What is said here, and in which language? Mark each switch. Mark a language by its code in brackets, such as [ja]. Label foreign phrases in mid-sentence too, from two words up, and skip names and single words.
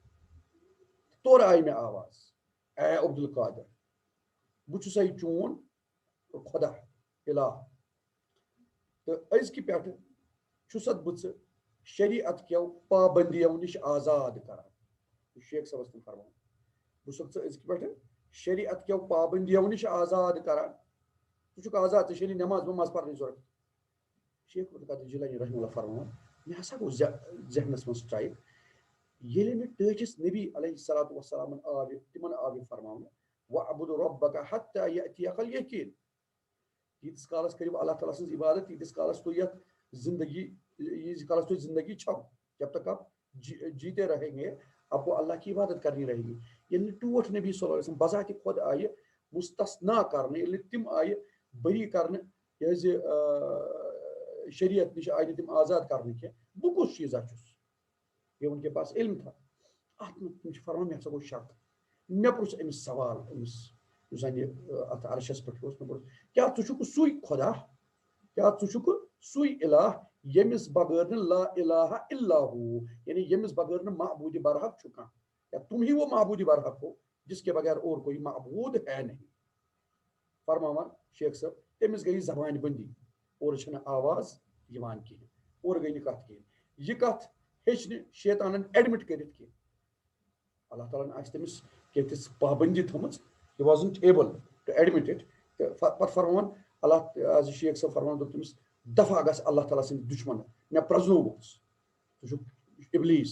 [ks] تورٕ آیہِ مےٚ آواز اے عبد القادر بہٕ چھُسے چون خۄدا الہ تہٕ أزکہِ پٮ۪ٹھٕ چھُسَتھ بہٕ ژٕ شریعت کیو پابندیو نِش آزاد کران. شیخ صٲبس تم فرمان بہٕ چھُسکھ ژٕ أزکہِ پٮ۪ٹھٕ شریعت کیو پابندیو نِش آزاد کران. ژٕ چھُکھ آزاد ژےٚ چھےٚ نہٕ نٮ۪ماز پرنٕچ ضوٚرتھ. شیخ عبد القادر جیلانی رحمہ اللہ فرمان مےٚ ہسا گوٚو ذہنس منٛز سٹرایک ییٚلہِ نہٕ ٹھٔٹھِس نبی علیہ الصلوۃ والسلامن تمن آو یہِ فرماونہٕ [ar] وَاعْبُدْ رَبَّكَ حَتَّى يَأْتِيَكَ الْيَقِينُ. [ks] تیٖتِس کالس کٔرِو اللہ تعالیٰ سٕنٛز عبادت تیٖتِس کالس تُہۍ یتھ زندگی ییٖتِس کالس تُہۍ زندگی چھو [ur] جب تک آپ جیتے رہیں گے آپ کو اللہ کی عبادت کرنی رہے گی. [ks] ییٚلہِ نہٕ ٹوٹھ نبی صلی اللہ علیہ وسلم بذاتِ خۄد آیہِ مستثنا کرنہٕ، ییٚلہِ نہٕ تِم آیہِ بری کرنہٕ یہِ حظ یہِ شریعت نِش آیہِ نہٕ تِم آزاد کرنہٕ کینٛہہ، بہٕ کُس چیٖزا چھُس [ur] یہ ان کے پاس علم تھا [ks] اتھ منٛز تِم چھِ فرمان مےٚ ہسا گوٚو شک مےٚ پرُژھ أمِس سوال أمِس یُس زن یہِ اتھ عرشس پٮ۪ٹھ اوس مےٚ پرُژھ کیٛاہ ژٕ چھُکھ سُے خۄدا کیٛاہ ژٕ چھُکھ سُے الہ ییٚمِس بغٲر نہٕ [ar] لا الہ الا ہو [ks] یعنی ییٚمِس بغٲر نہٕ معبوٗدِ برحق چھُ کانٛہہ [ur] یا تم ہی وہ معبوٗدِ برحق ہو جس کے بغیر اور کوئی معبوٗد ہے نہیں [ks] فرماوان شیخ صٲب تٔمِس گٔے زبانہِ بٔنٛدی اورٕ چھنہٕ آواز یِوان کِہیٖنۍ اورٕ گٔے نہٕ کتھ کِہیٖنۍ یہِ کتھ ہیٚچ نہٕ شیطانن ایڈمٹ کٔرِتھ کینٛہہ اللہ تعالیٰ ہن آسہِ تٔمِس کینٛہہ تِژھ پابندی تھٲومٕژ [en] he wasn't able to admit it [ks] تہٕ پتہٕ فرماوان اللہ حضرت شیخ صٲب فرماوان دوٚپ تٔمِس دفع گژھ اللہ تعالیٰ سٕنٛدۍ دُشمن مےٚ پرٛزنووُکھ ژٕ چھُکھ ابلیٖس